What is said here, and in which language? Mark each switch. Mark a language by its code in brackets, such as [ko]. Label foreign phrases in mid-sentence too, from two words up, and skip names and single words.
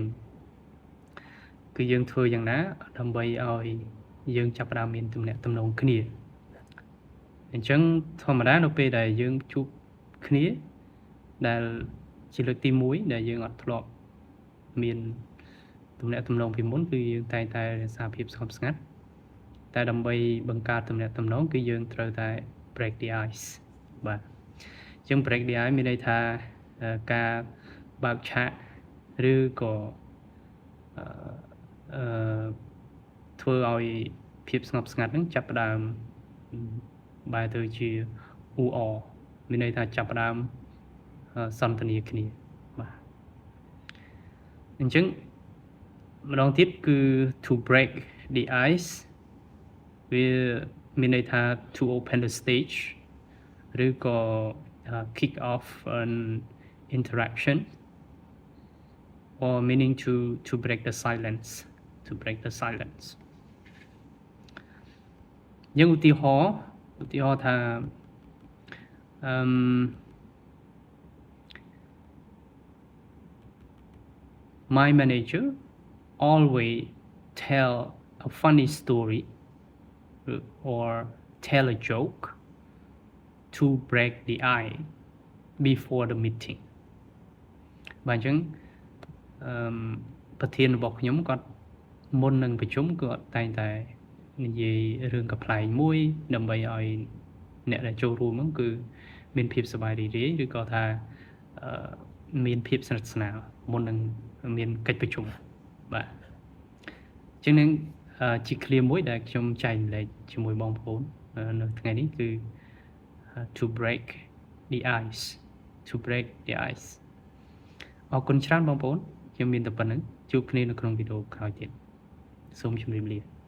[km] យើងធ្វើយ៉ាងណាដើម្បីឲ្យយើងចាប់ផ្ដើមមានទំនាក់ទំនងគ្នាអញ្ចឹងធម្មតានៅ ពេលដែលយើងជួបគ្នាដែលជាលើកទី1ដែលយើងអត់ធ្លាប់មានទំនាក់ទំនងពីមុនគឺយើងតែងតែរក្សាភាពស្ងប់ស្ងាត់តែដើម្បីបង្កើតទំនាក់ទំនងគឺយើងត្រូវតែ [en] break the ice [km] បាទអញ្ចឹង [en] break the ice [km] មានន័យថាការបើកឆាកឬក៏ ធ្វើឲ្យភាពស្ងប់ស្ងាត់ហ្នឹងចាប់ផ្ដើមបែរទៅជាអ៊ូអរមានន័យថាចាប់ផ្ដើមសន្ទនាគ្នាបាទអញ្ចឹងម្ដងទៀតគឺ [en] to break the ice [km] វាមានន័យថា [en] to open the stage [km] ឬក៏ [en] kick off an interaction or meaning to break the silence [km] យើងឧទាហរណ៍ថា [en] my manager always tell a funny story or tell a joke to break the ice before the meeting [km] បាទអញ្ចឹង ប្រធានរបស់ខ្ញុំគាត់មុននឹងប្រជុំគាត់តែងតែនិយាយរឿងកំ pl ែងមួយដើម្បីឲ្យអ្នកដែលចូលរួមហ្នឹងគឺមានភាពសប្បាយរីករាយឬក៏ថាមានភាពស្និទ្ធស្នាលមុននឹងមានកិច្ចប្រជុំបាទអញ្ចឹងនឹងជា clear មួយដែលខ្ញុំចែកម្លែកជាមួយបងប្អូននៅថ្ងៃនេះគឺ [en] to break the ice [km] អរគុណច្រើនបងប្អូនខ្ញុំមានតែប៉ុណ្្នឹងជួបគ្នានៅក្នុងវីដេអូក្រោយទៀតសូមជម្រាបលា